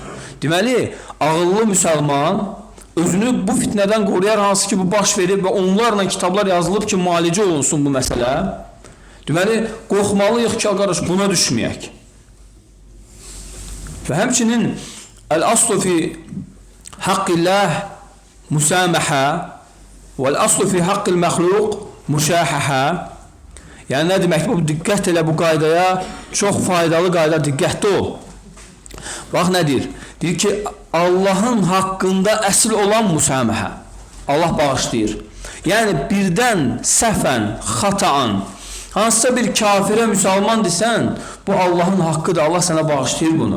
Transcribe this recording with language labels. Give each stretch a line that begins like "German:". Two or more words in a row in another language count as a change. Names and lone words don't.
Azerbaijani: Deməli, ağıllı müsəlman özünü bu fitnədən qoruyar, hansı ki bu baş verib və onlarla kitablar yazılıb ki, müalicə olunsun bu məsələ. Deməli, qorxmalıyıq ki, qardaş, buna düşməyək. Və həmçinin
Arabic: الأصل في حق الله المسامحة والأصل في حق المخلوق المشاحة.
Azerbaijani: Yəni, nə demək? Bu, diqqət elə bu qaydaya, çox faydalı qayda, diqqətli ol. Bax, nə deyir? Deyir ki, Allahın haqqında əsl olan müsaməhə. Allah bağışlayır. Yəni, birdən, səhvən, xataan, hansısa bir kafirə müsəlman desən, bu Allahın haqqıdır, Allah sənə bağışlayır bunu.